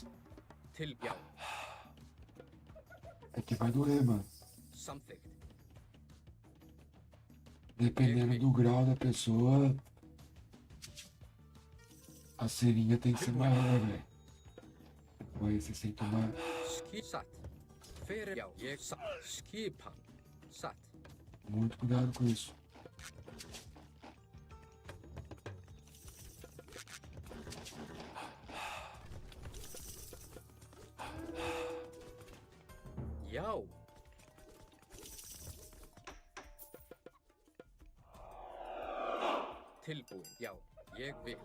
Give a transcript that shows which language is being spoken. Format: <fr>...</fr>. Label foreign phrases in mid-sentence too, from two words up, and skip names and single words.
<is>Já.</is> <pt>É que vai doer, mano.</pt> <is>Samþykkt.</is> <pt>Dependendo do grau da pessoa... A seringa tem que ser maior, velho. Aí você sem tomar...</pt> <is>Satt. Já. Ég satt. Skipan. Satt.</is> <pt>Muito cuidado com isso.</pt> <is>Já. Tilbúin. Já. Ég vil.</is>